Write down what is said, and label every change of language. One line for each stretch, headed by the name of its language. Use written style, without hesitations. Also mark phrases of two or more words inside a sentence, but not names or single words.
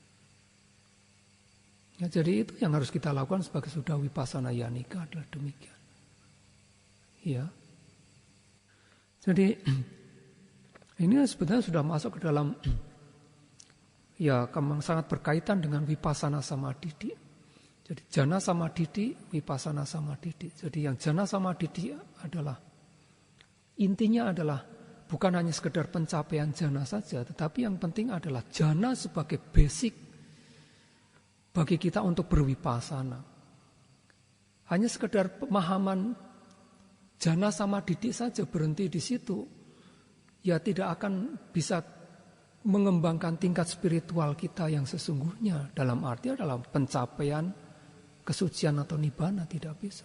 Indonesian: Ya, jadi itu yang harus kita lakukan sebagai sudah
Pali: Vipassana Yanika
Indonesian: adalah demikian. Ya. Jadi ini sebetulnya sudah masuk ke dalam, ya, sangat berkaitan dengan
Pali: Vipassana Samadhi. Jadi jana samadhi, Vipassana samadhi.
Indonesian: Jadi yang
Pali: jana samadhi
Indonesian: adalah, intinya adalah bukan hanya sekedar pencapaian jana saja, tetapi yang penting adalah jana sebagai basic bagi kita untuk bervipassana. Hanya sekedar pemahaman
Pali: jana samadhi
Indonesian: saja berhenti di situ, ya tidak akan bisa mengembangkan tingkat spiritual kita yang sesungguhnya, dalam arti adalah pencapaian kesucian atau nibbana, tidak bisa.